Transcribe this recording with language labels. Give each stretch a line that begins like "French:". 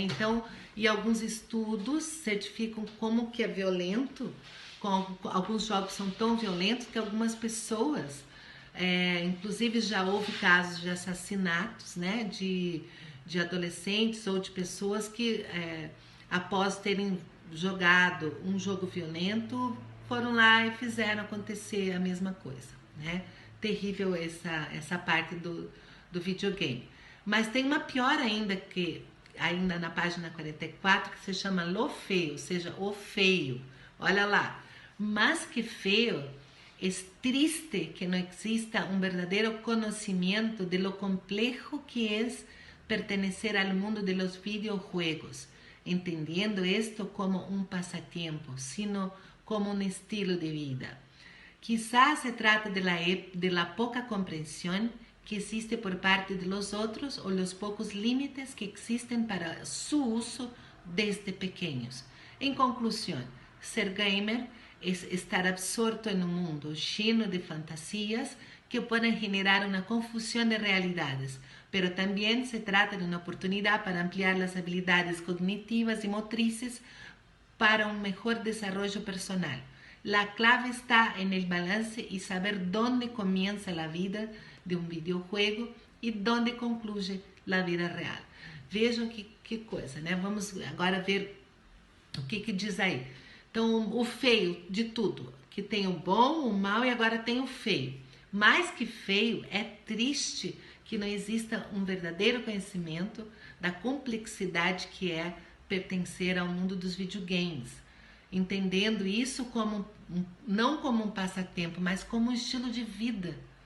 Portuguese: Então, e alguns estudos certificam como que é violento, alguns jogos são tão violentos que algumas pessoas, inclusive já houve casos de assassinatos, né, de adolescentes ou de pessoas que após terem jogado um jogo violento foram lá e fizeram acontecer a mesma coisa, né? Terrível essa parte do videogame. Mas tem uma pior ainda, que ainda na página 44, que se chama lo feio, ou seja, o feio. Olha lá, mas que feio.
Spanish: Es triste que no exista un verdadero conocimiento de lo complejo que es pertenecer al mundo de los videojuegos, entendiendo esto como un pasatiempo, sino como un estilo de vida. Quizás se trata de la poca comprensión que existe por parte de los otros o los pocos límites que existen para su uso desde pequeños. En conclusión, ser gamer es estar absorto en un mundo lleno de fantasías que pueden generar una confusión de realidades, pero también se trata de una oportunidad para ampliar las habilidades cognitivas y motrices para un mejor desarrollo personal. La clave está en el balance y saber dónde comienza la vida de un videojuego e dónde concluye la vida real.
Portuguese: Vejam que coisa, né? Vamos agora ver o que diz aí. Então, o feio de tudo, que tem o bom, o mal e agora tem o feio. Mais que feio, é triste que não exista um verdadeiro conhecimento da complexidade que é pertencer ao mundo dos videogames, entendendo isso como não como um passatempo, mas como um estilo de vida.